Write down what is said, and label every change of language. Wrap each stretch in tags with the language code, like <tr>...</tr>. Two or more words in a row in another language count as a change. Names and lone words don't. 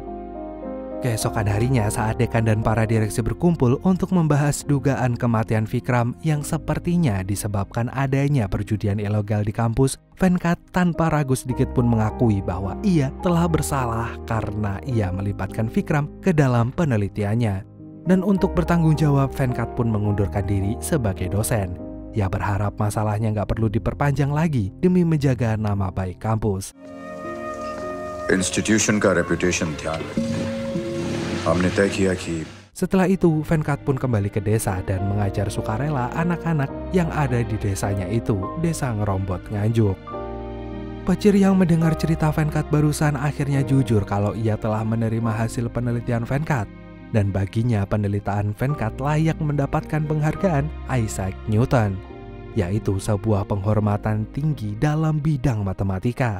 <id>Keesokan harinya saat dekan dan para direksi berkumpul untuk membahas dugaan kematian Vikram yang sepertinya disebabkan adanya perjudian ilegal di kampus, Venkat tanpa ragu sedikit pun mengakui bahwa ia telah bersalah karena ia melibatkan Vikram ke dalam penelitiannya. Dan untuk bertanggung jawab, Venkat pun mengundurkan diri sebagai dosen. Ia berharap masalahnya nggak perlu diperpanjang lagi demi menjaga nama baik kampus.</id> <hi>Institution का reputation ध्यान रखते हैं. हमने तय किया कि</hi> <id>Setelah itu, Venkat pun kembali ke desa dan mengajar sukarela anak-anak yang ada di desanya itu, Desa Ngerombot Nganjuk. Pecir yang mendengar cerita Venkat barusan akhirnya jujur kalau ia telah menerima hasil penelitian Venkat. Dan baginya penelitian Venkat layak mendapatkan penghargaan Isaac Newton, yaitu sebuah penghormatan tinggi dalam bidang matematika.</id>